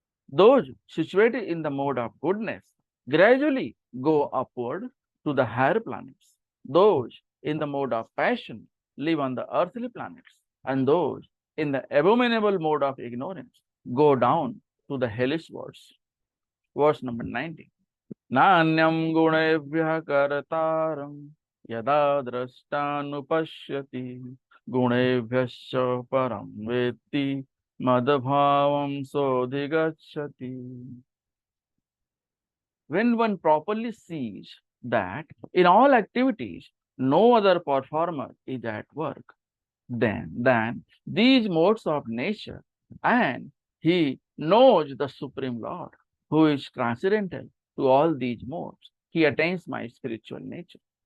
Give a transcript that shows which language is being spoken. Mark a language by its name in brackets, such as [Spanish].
[English] Those situated in the mode of goodness gradually go upward to the higher planets. Those in the mode of passion live on the earthly planets, and those in the abominable mode of ignorance go down to the hellish worlds. Verse number 19. [Sanskrit] नान्यं गुणेभ्यः कर्तारं यदा द्रष्टानुपश्यति गुणेभ्यश्च परं वेत्ति मदभावं सोऽधिगच्छति. [English] When one properly sees that in all activities no other performer is at work, then these modes of nature, and he knows the Supreme Lord, who is transcendental to all these modes, he attains my spiritual nature.